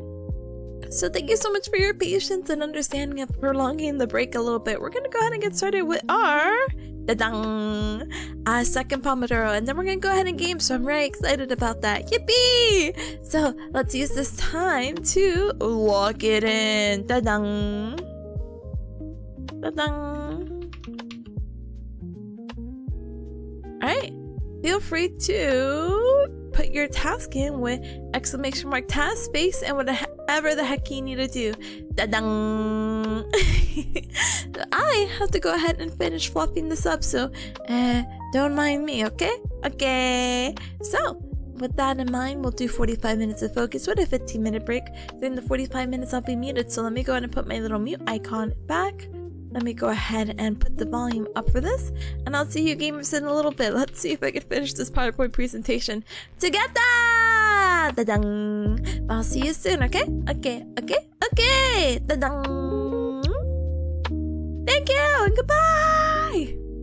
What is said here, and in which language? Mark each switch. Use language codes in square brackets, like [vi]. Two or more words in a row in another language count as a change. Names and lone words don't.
[en] So thank you so much for your patience and understanding of prolonging the break a little bit. We're gonna go ahead and get started with our second Pomodoro, and then we're gonna go ahead and game, so I'm very excited about that. Yippee! So let's use this time to lock it in. Da-dang. Alright, feel free to put your task in with exclamation mark task space and whatever the heck you need to do. Da-dang. I have to go ahead and finish fluffing this up, so don't mind me, okay? Okay. So with that in mind, we'll do 45 minutes of focus with a 15-minute break. During the 45 minutes, I'll be muted, so let me go ahead and put my little mute icon back. Let me go ahead and put the volume up for this, and I'll see you gamers in a little bit. Let's see if I can finish this PowerPoint presentation together! Da-dang! I'll see you soon, okay? Okay. Da-dang! Thank you, and goodbye!